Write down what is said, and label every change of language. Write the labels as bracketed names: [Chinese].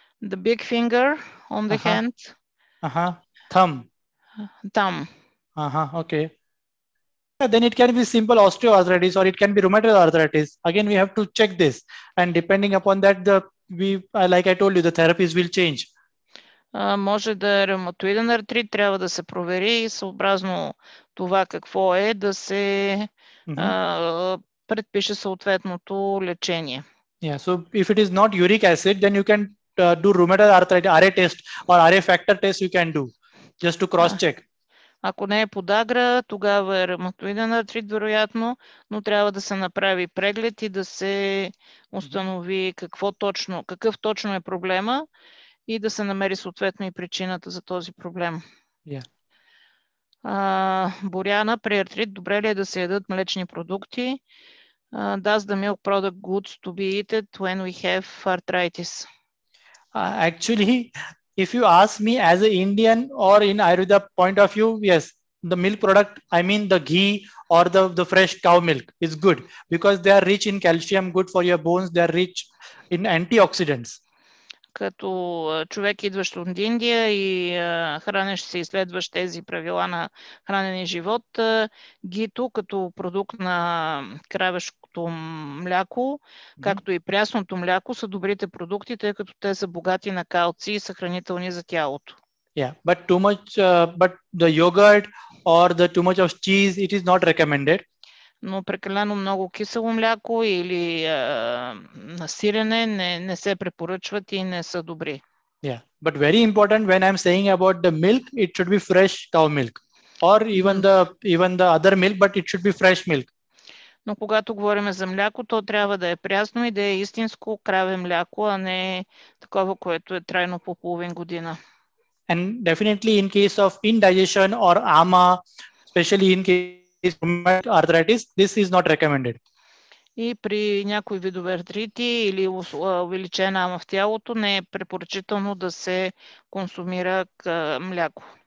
[English] The big finger on the hand. Thumb. Thumb. Okay. Then it can be simple osteoarthritis or it can be rheumatoid arthritis. Again, we have to check this, and depending upon that, like I told you, the therapies will change. [Bulgarian] Може да е ревматоиден артрит, трябва да се провери и съобразно това какво е, да се предпише съответното лечение. [English] Yeah, so if it is not uric acid, then you can do rheumatoid arthritis RA test or RA factor test you can do just to cross check. [Bulgarian] Ако не е подагра, тогава е ревматоиден артрит, вероятно, но трябва да се направи преглед и да се установи какъв точно е проблема и да се намери съответно и причината за този проблем. Yeah. Боряна, при артрит, добре ли е да се ядат млечни продукти? [English] Does the milk product goods to be eaten when we have arthritis? Actually, if you ask me as an Indian or in Ayurveda point of view, yes, the milk product, I mean the ghee or the fresh cow milk is good because they are rich in calcium, good for your bones, they are rich in antioxidants. [Bulgarian] Като човек, идващ от Индия и хранещ се, изследващ тези правила на хранене и живот, гито като продукт на кравешкото мляко, както и прясното мляко, са добрите продукти, тъй като те са богати на калци и са хранителни за тялото. [English] Yeah, but but the yogurt or too much of cheese, it is not recommended. [Bulgarian] Но прекалено много кисело мляко или насирене не се препоръчват и не са добри. [English] Yeah, but very important when I'm saying about the milk, it should be fresh cow milk or even the other milk, but it should be fresh milk. [Bulgarian] Но когато говорим за мляко, то трябва да е прясно и да е истинско краве мляко, а не такова, което е трайно по половин година. [English] And definitely in case of indigestion or ama, especially in case arthritis, this is not recommended. [Bulgarian] И при някои видове артрити или увеличена ама в тялото не е препоръчително да се консумира мляко.